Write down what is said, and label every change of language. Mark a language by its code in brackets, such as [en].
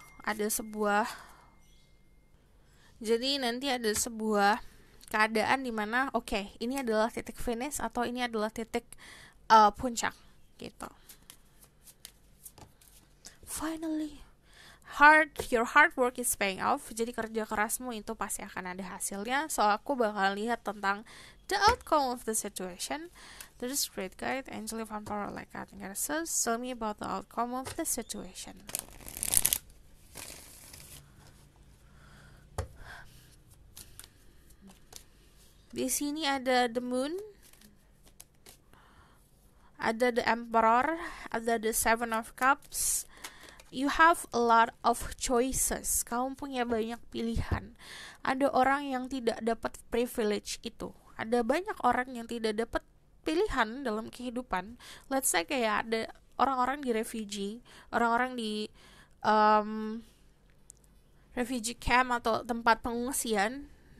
[id] Ada sebuah, jadi nanti ada sebuah keadaan dimana ini adalah titik finish atau ini adalah titik puncak gitu. [en] Finally, your hard work is paying off. [id] Jadi kerja kerasmu itu pasti akan ada hasilnya. [en] So [id] aku bakal lihat tentang [en] the outcome of the situation. There's great guide, Angel of Power, like that. So tell me about the outcome of the situation. [id] Di sini ada the moon, ada the emperor, ada the seven of cups. [en] You have a lot of choices. [id] Kamu punya banyak pilihan. Ada orang yang tidak dapat privilege itu. Ada banyak orang yang tidak dapat pilihan dalam kehidupan. [en] Let's say [id] kayak ada orang-orang di refugee, orang-orang di refugee camp atau tempat pengungsian.